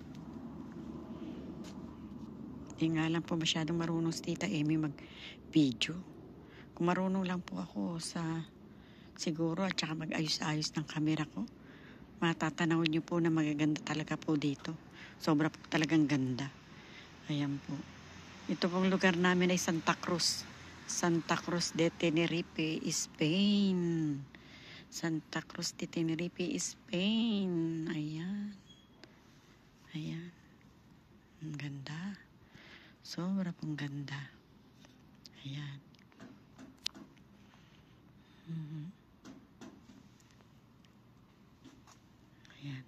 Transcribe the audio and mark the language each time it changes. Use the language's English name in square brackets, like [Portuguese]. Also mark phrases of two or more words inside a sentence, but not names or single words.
[Filipino] Hindi nga lang po masyadong marunong si Tita Amy mag-video. Kung marunong lang po ako siguro at saka mag-ayos-ayos ng camera ko, matatanaw niyo po na magaganda talaga po dito. Sobra po talagang ganda. Ayan po. Ito pong lugar namin ay Santa Cruz. Santa Cruz de Tenerife, Spain. Santa Cruz de Tenerife, Spain. Ayan. Ayan. Ang ganda. Sobra pong ganda. Ayan. Ayan.